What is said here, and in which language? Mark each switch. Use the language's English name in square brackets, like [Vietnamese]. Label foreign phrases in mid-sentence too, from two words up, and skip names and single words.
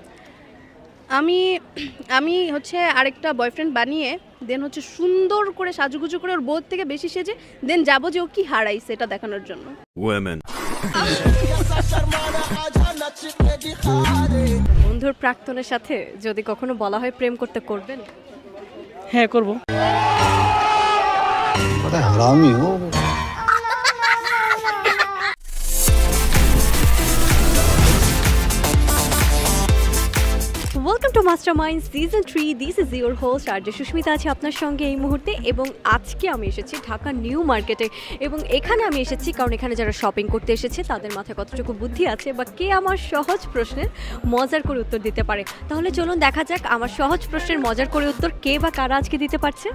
[Bangla] আমি আমি হচ্ছে আরেকটা বয়ফ্রেন্ড বানিয়ে দেন হচ্ছে সুন্দর করে সাজুগুজু করে ওর বউর থেকে বেশি সেজে দেন যাবো যে ও কি হারাইছে এটা দেখানোর জন্য। Women. বন্ধুর প্রাক্তনের সাথে যদি কখনো বলা হয় প্রেম করতে, করবেন? হ্যাঁ করব। [Hindi] बड़ा हरामी हो। [English] Welcome to Mastermind Season 3. This is your host [Bangla] আরজে সুস্মিতা আছে আপনার সঙ্গে এই মুহূর্তে, এবং আজকে আমি এসেছি ঢাকা নিউ মার্কেটে, এবং এখানে আমি এসেছি কারণ এখানে যারা শপিং করতে এসেছে তাদের মাথায় কতটুকু বুদ্ধি আছে বা কে আমার সহজ প্রশ্নের মজার করে উত্তর দিতে পারে। তাহলে চলুন দেখা যাক আমার সহজ প্রশ্নের মজার করে উত্তর কে বা কারা আজকে দিতে পারছে।